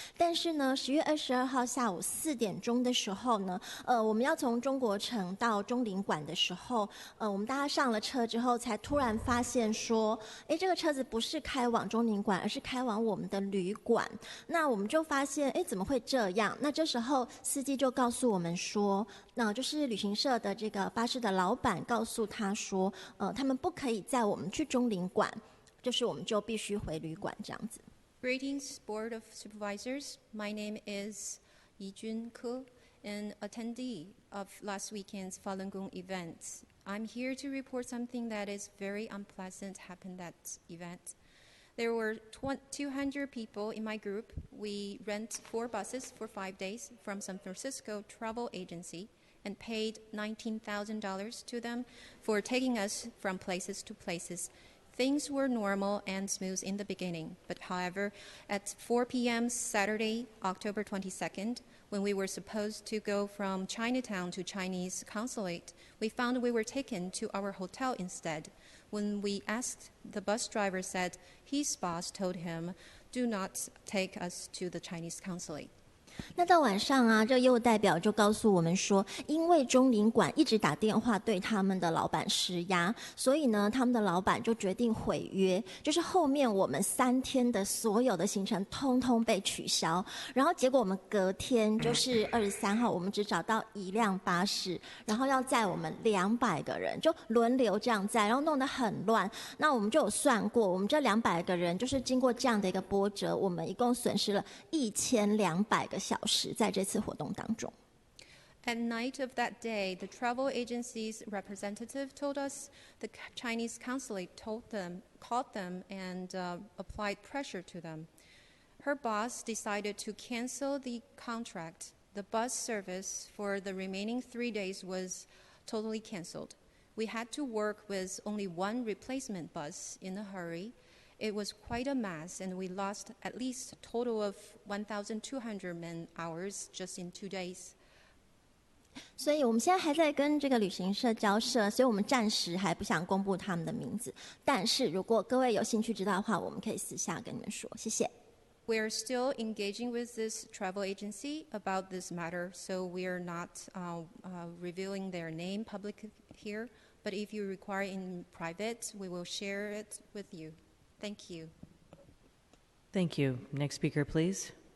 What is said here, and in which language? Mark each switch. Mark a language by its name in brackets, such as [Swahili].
[Chinese] 但是呢，10月22号下午4点钟的时候呢，我们要从中国城到中领馆的时候，我们大家上了车之后，才突然发现说，这个车子不是开往中领馆，而是开往我们的旅馆。那我们就发现，怎么会这样？那这时候司机就告诉我们说，那就是旅行社的这个巴士的老板告诉他说，他们不可以载我们去中领馆，就是我们就必须回旅馆这样子。 [English] Greetings, Board of Supervisors. My name is Yijun Ke, an attendee of last weekend's Falun Gong event. I'm here to report something that is very unpleasant happened at that event. There were 200 people in my group. We rent 4 buses for 5 days from San Francisco travel agency and paid $19,000 to them for taking us from places to places. Things were normal and smooth in the beginning, but however, at 4 p.m. Saturday, October 22nd, when we were supposed to go from Chinatown to Chinese consulate, we found we were taken to our hotel instead. When we asked, the bus driver said his boss told him, "Do not take us to the Chinese consulate." [Chinese] 那到晚上啊，这业务代表就告诉我们说，因为中领馆一直打电话对他们的老板施压，所以呢，他们的老板就决定毁约，就是后面我们3天的所有的行程通通被取消。然后结果我们隔天就是23号，我们只找到1辆巴士，然后要载我们200个人，就轮流这样载，然后弄得很乱。那我们就有算过，我们这200个人就是经过这样的一个波折，我们一共损失了1200个小时在这次活动当中。 [English] At night of that day, the travel agency's representative told us the Chinese consulate called them and applied pressure to them. Her boss decided to cancel the contract. The bus service for the remaining 3 days was totally canceled. We had to work with only one replacement bus in a hurry. It was quite a mess, and we lost at least a total of 1,200 man-hours just in 2 days. [Chinese] 所以我们现在还在跟这个旅行社交涉，所以我们暂时还不想公布他们的名字。但是如果各位有兴趣知道的话，我们可以私下跟你们说。谢谢。 [English] We are still engaging with this travel agency about this matter, so we are not revealing their name publicly here. But if you require in private, we will share it with you. Thank you. Thank you. Next speaker, please.